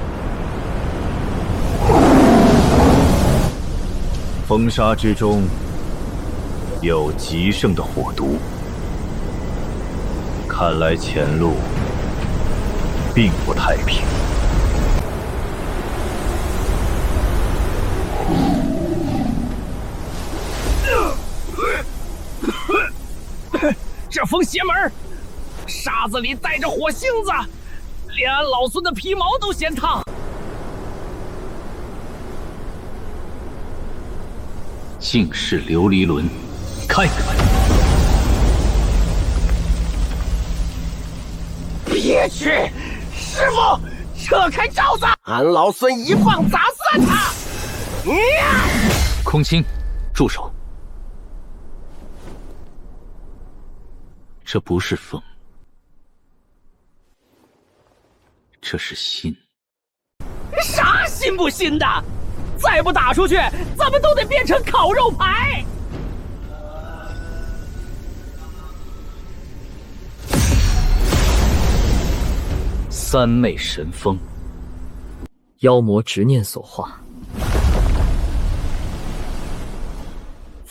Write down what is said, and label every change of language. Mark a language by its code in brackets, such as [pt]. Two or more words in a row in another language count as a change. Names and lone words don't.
[zh] 風沙之中有極盛的火毒，看來前路並不太平。這風邪門，沙子裡帶着火星子，連俺老孫的皮毛都嫌燙。竟是琉璃輪，看看！別去，師傅，撤開罩子，俺老孫一棒砸散他！空青，住手！這不是風，這是心。啥心不心的？再不打出去，咱們都得變成烤肉排。三昧神風，妖魔執念所化。